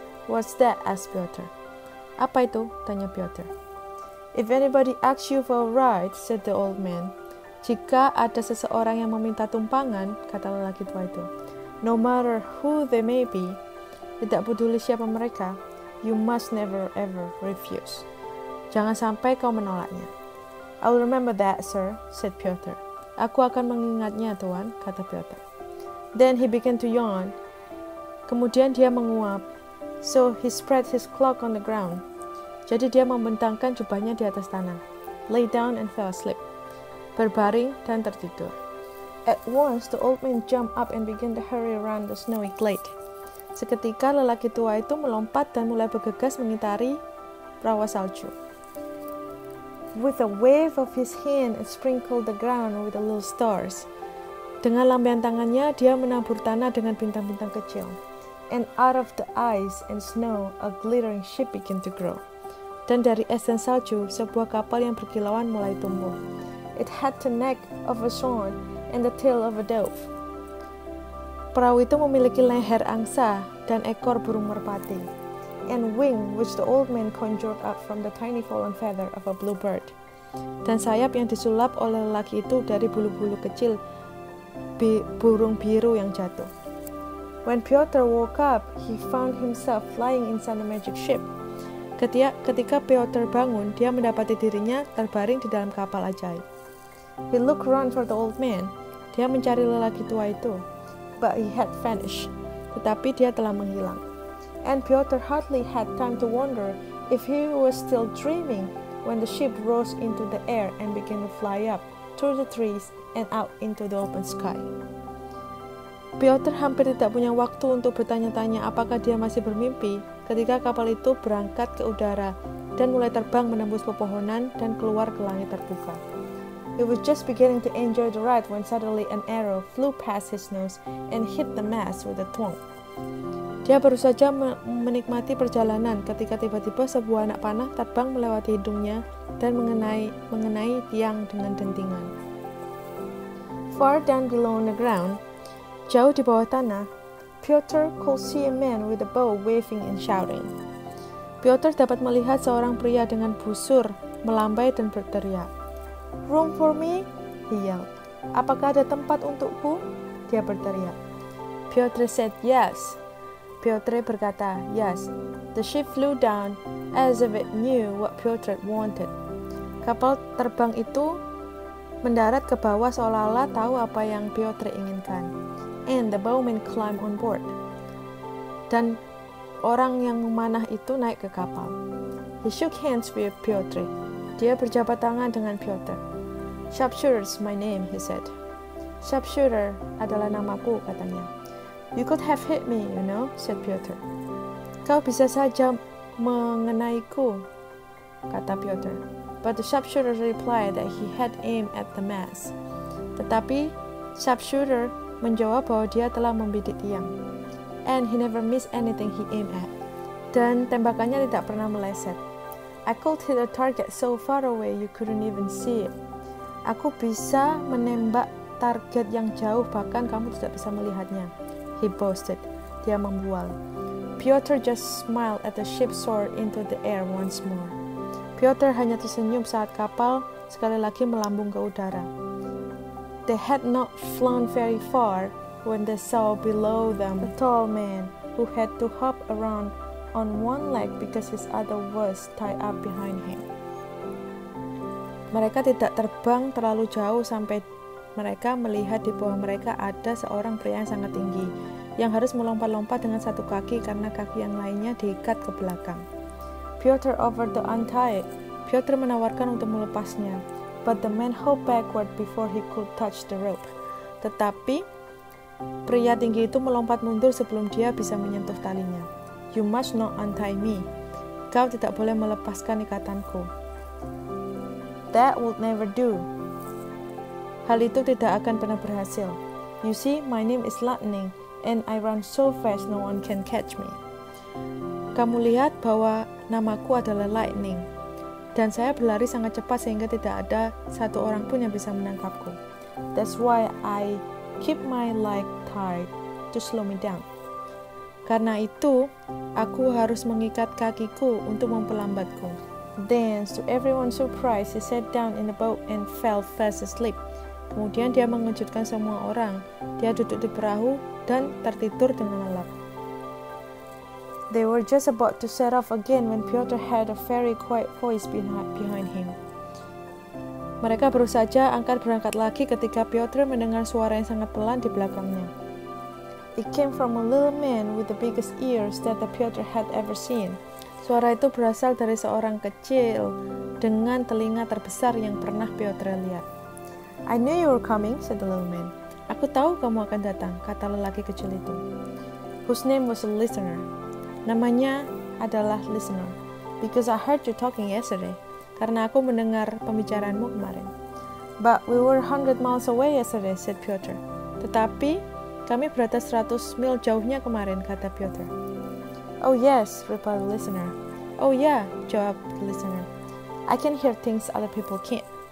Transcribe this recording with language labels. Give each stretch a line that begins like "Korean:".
English: What's that? asked Piotr.
Indonesian: Apa itu? Tanya Piotr.
English: If anybody asks you for a ride, said the old man.
Indonesian: Jika ada seseorang yang meminta tumpangan, kata lelaki tua itu,
English: no matter who they may be,
Indonesian: tidak peduli siapa mereka,
English: you must never ever refuse.
Indonesian: Jangan sampai kau menolaknya.
English: I'll remember that, sir, said Piotr.
Indonesian: Aku akan mengingatnya, Tuan, kata Piotr.
English: Then he began to yawn.
Indonesian: Kemudian dia menguap.
English: So he spread his cloak on the ground.
Indonesian: Jadi dia membentangkan jubahnya di atas tanah.
English: Lay down and fell asleep.
Indonesian: Berbaring dan tertidur.
English: At once the old man jumped up and began to hurry around the snowy glade.
Indonesian: Seketika lelaki tua itu melompat dan mulai bergegas mengitari rawa salju.
English: With a wave of his hand, it sprinkled the ground with the little stars.
Indonesian: Dengan lambaian tangannya, dia menabur tanah dengan bintang-bintang kecil.
English: And out of the ice and snow, a glittering ship began to grow.
Indonesian: Dan dari es dan salju, sebuah kapal yang berkilauan mulai tumbuh.
English: It had the neck of a swan and the tail of a dove.
Indonesian: Perahu itu memiliki leher angsa dan ekor burung merpati,
English: and wing which the old man conjured up from the tiny fallen feather of a bluebird.
Indonesian: Dan sayap yang disulap oleh lelaki itu dari bulu-bulu kecil burung biru yang jatuh.
English: When Piotr woke up, he found himself flying inside a magic ship.
Indonesian: Ketika Piotr bangun, dia mendapati dirinya terbaring di dalam kapal ajaib.
English: He looked around for the old man.
Indonesian: Dia mencari lelaki tua itu,
English: but he had vanished.
Indonesian: Tetapi dia telah menghilang.
English: And Piotr hardly had time to wonder if he was still dreaming when the ship rose into the air and began to fly up through the trees and out into the open sky.
Indonesian: Piotr hampir tidak punya waktu untuk bertanya-tanya apakah dia masih bermimpi ketika kapal itu berangkat ke udara dan mulai terbang menembus pepohonan dan keluar ke langit terbuka.
English: He was just beginning to enjoy the ride when suddenly an arrow flew past his nose and hit the mast with a thwong.
Indonesian: Dia baru saja menikmati perjalanan ketika tiba-tiba sebuah anak panah terbang melewati hidungnya dan mengenai tiang dengan dentingan.
English: Far down below on the ground,
Indonesian: jauh di bawah tanah,
English: Piotr could see a man with a bow waving and shouting.
Indonesian: Piotr dapat melihat seorang pria dengan busur melambai dan berteriak.
English: Room for me? He yelled.
Indonesian: Apakah ada tempat untukku? Dia berteriak.
English: Piotr said yes. Piotr
Indonesian: berkata,
English: yes. The ship flew down as if it knew what Piotr wanted.
Indonesian: Kapal terbang itu mendarat ke bawah seolah-olah tahu apa yang Piotr inginkan.
English: And the bowman climbed on board.
Indonesian: Dan orang yang memanah itu naik ke kapal.
English: He shook hands with Piotr.
Indonesian: Dia berjabat tangan dengan Piotr.
English: Sharpshooter's my name, he said.
Indonesian: Sharpshooter adalah namaku, katanya.
English: You could have hit me, you know, said Piotr.
Indonesian: Kau bisa saja mengenaiku, kata Piotr.
English: But the sharpshooter replied that he had aimed at the mast.
Indonesian: Tetapi sharpshooter menjawab bahwa dia telah membidik tiang.
English: and he never missed anything he aimed at.
Indonesian: Dan tembakannya tidak pernah meleset.
English: I could hit a target so far away you couldn't even see it.
Indonesian: Aku bisa menembak target yang jauh bahkan kamu tidak bisa melihatnya.
English: He boasted.
Indonesian: Dia membual.
English: Piotr just smiled at the ship soar into the air once more.
Indonesian: Piotr hanya tersenyum saat kapal sekali lagi melambung ke udara.
English: They had not flown very far when they saw below them a tall man who had to hop around on one leg because his other was tied up behind him.
Indonesian: Mereka tidak terbang terlalu jauh sampai mereka melihat di bawah mereka ada seorang pria yang sangat tinggi yang harus melompat-lompat dengan satu kaki karena kaki yang lainnya diikat ke belakang.
English: Piotr offered to untie it. Piotr menawarkan untuk melepasnya, but the man hopped backward before he could touch the rope.
Indonesian: Tetapi pria tinggi itu melompat mundur sebelum dia bisa menyentuh talinya.
English: You must not untie me.
Indonesian: Kau tidak boleh melepaskan ikatanku.
English: That would never do.
Indonesian: Hal itu tidak akan pernah berhasil.
English: You see, my name is Lightning, and I run so fast no one can catch me.
Indonesian: Kamu lihat bahwa namaku adalah Lightning, dan saya berlari sangat cepat sehingga tidak ada satu orang pun yang bisa menangkapku.
English: That's why I keep my leg tied to slow me down.
Indonesian: Karena itu, aku harus mengikat kakiku untuk memperlambatku.
English: Then, to everyone's surprise, he sat down in the boat and fell fast asleep.
Indonesian: Kemudian dia mengejutkan semua orang. Dia duduk di perahu dan tertidur dengan lelap.
English: They were just about to set off again when Piotr heard a very quiet voice behind him.
Indonesian: Mereka baru saja angkat berangkat lagi ketika Piotr mendengar suara yang sangat pelan di belakangnya.
English: It came from a little man with the biggest ears that Piotr had ever seen.
Indonesian: Suara itu berasal dari seorang kecil dengan telinga terbesar yang pernah Piotr lihat.
English: I knew you were coming, said the little man.
Indonesian: Aku tahu kamu akan datang, kata lelaki kecil itu.
English: Whose name was a listener.
Indonesian: Namanya adalah listener.
English: Because I heard you talking yesterday.
Indonesian: Karena aku mendengar pembicaraanmu kemarin.
English: But we were 100 miles away yesterday, said Piotr.
Indonesian: Tetapi kami berada 100 mil jauhnya kemarin, kata Piotr.
English: Oh yes, replied the listener. Oh
Indonesian: ya, jawab
English: the listener. I can hear things other people can't.